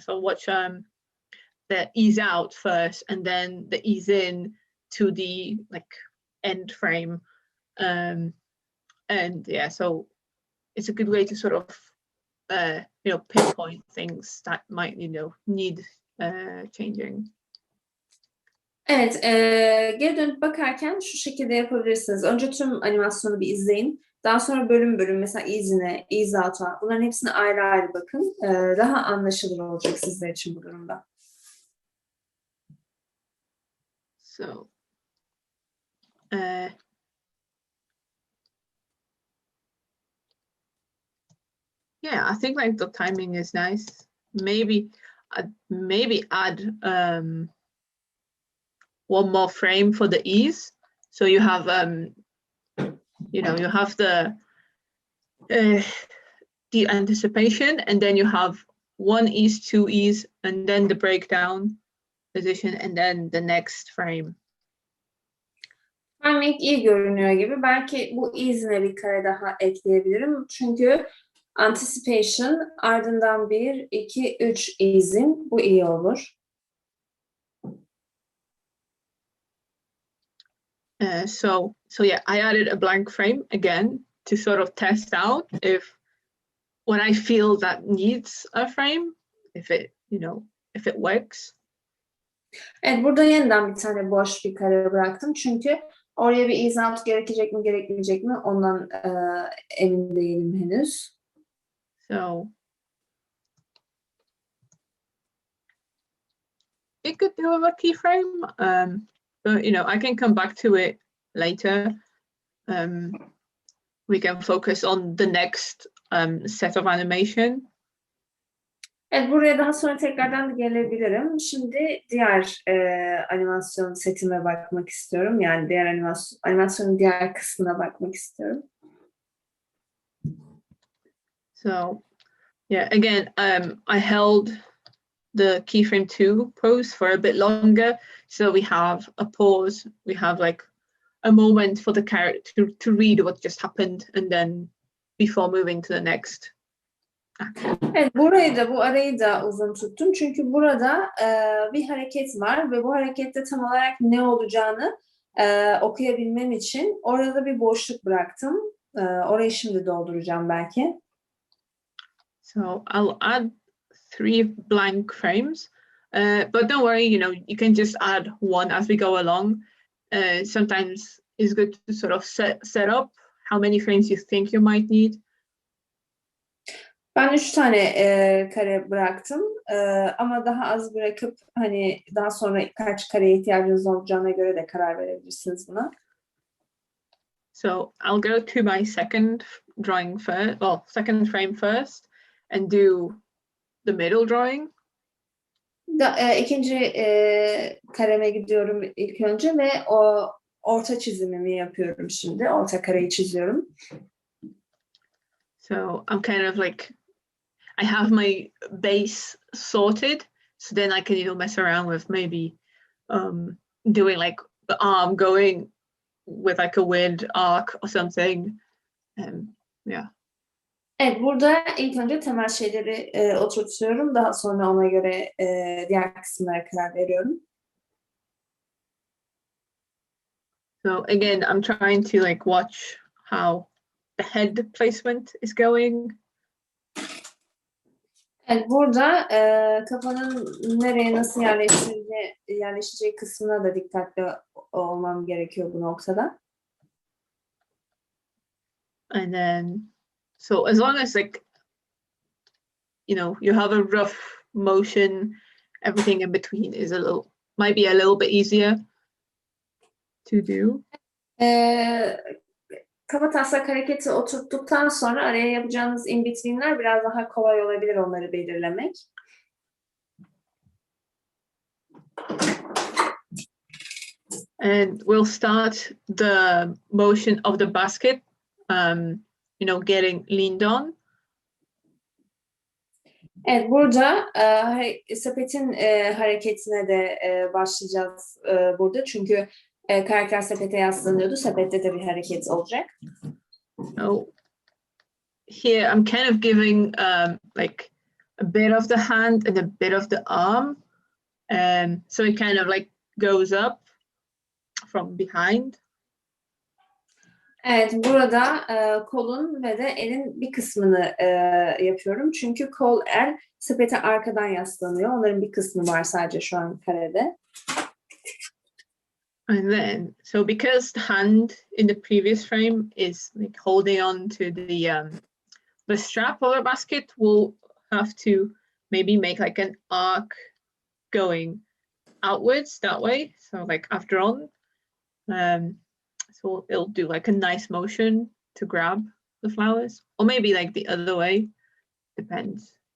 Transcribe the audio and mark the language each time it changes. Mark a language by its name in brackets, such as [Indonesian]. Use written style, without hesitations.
[English] So watch the ease out first, and then the ease in to the like end frame. And yeah, so it's a good way to sort of you know, pinpoint things that might, you know, need changing. [Turkish] Evet, geri dönüp bakarken şu şekilde yapabilirsiniz. Önce tüm animasyonu bir izleyin. Daha sonra bölüm bölüm, mesela izine, ease out'a, bunların hepsine ayrı ayrı bakın. Daha anlaşılır olacak sizler için bu durumda. [English] So, yeah, I think like the timing is nice. Maybe add one more frame for the ease. So you have you know, you have the anticipation, and then you have one ease, two ease, and then the breakdown position, and then the next frame. [Turkish] Timing iyi görünüyor gibi. Belki bu ease'ine bir kare daha ekleyebilirim. Çünkü anticipation, ardından 1, 2, 3 ease'in, bu iyi olur. [English] So yeah, I added a blank frame again to sort of test out if when I feel that needs a frame, if it, you know, if it works. [Turkish] Evet, burada yeniden bir tane boş bir kare bıraktım. Çünkü oraya bir ease out gerekecek mi, gerekmeyecek mi, ondan emin değilim henüz. [English] So it could do with a keyframe, but you know, I can come back to it later. We can focus on the next set of animation. [Turkish] Evet, buraya daha sonra tekrardan da gelebilirim. Şimdi diğer animasyon setime bakmak istiyorum. Yani diğer animasyonun diğer kısmına bakmak istiyorum. [English] So yeah, again, I held the keyframe 2 pose for a bit longer, so we have a pause, we have like a moment for the character to read what just happened, and then before moving to the next action. [Turkish] Evet, bu arayı da uzun tuttum. Çünkü burada bir hareket var ve bu harekette tam olarak ne olacağını okuyabilmem için orada bir boşluk bıraktım. Orayı şimdi dolduracağım belki. [English] So I'll add 3 blank frames, but don't worry, you know, you can just add one as we go along. Sometimes it's good to sort of set up how many frames you think you might need. [Turkish] Ben 3 tane kare bıraktım ama daha az bırakıp hani daha sonra kaç kareye ihtiyacınız olacağına göre de karar verebilirsiniz buna. [English] So I'll go to my second drawing first, well, second frame first, and do the middle drawing. [Turkish] İkinci kareme gidiyorum ilk önce ve o orta çizimimi yapıyorum şimdi. Orta kareyi çiziyorum. [English] So I'm kind of like, I have my base sorted, so then I can, you know, mess around with maybe doing like the arm going with like a weird arc or something. Yeah. [Turkish] Evet, burada ilk önce temel şeyleri oturtuyorum. Daha sonra ona göre diğer kısımlara karar veriyorum. [English] So again, I'm trying to like watch how the head placement is going. [Turkish] Evet, burada kafanın nereye nasıl yerleşeceği kısmına da dikkatli olmam gerekiyor bu noktada. [English] And then, so as long as like, you have a rough motion, everything in between is might be a little bit easier to do. [Turkish] Kabataslak hareketi oturttuktan sonra araya yapacağınız in between'ler biraz daha kolay olabilir onları belirlemek. [English] And we'll start the motion of the basket, getting leaned on. [Turkish] Evet, burada sepetin hareketine de başlayacağız burada. Çünkü karakter sepete yaslanıyordu. Sepette de bir hareket olacak. [English] So here I'm kind of giving like a bit of the hand and a bit of the arm. So it kind of like goes up from behind. [Turkish] Evet, burada kolun ve de elin bir kısmını yapıyorum. Çünkü kol, el sepete arkadan yaslanıyor. Onların bir kısmı var sadece şu an karede. [English] And then, so because the hand in the previous frame is like holding on to the strap of the basket, we'll have to maybe make like an arc going outwards that way. So like after on, so it'll do like a nice motion to grab the flowers, or maybe like the other way, depends.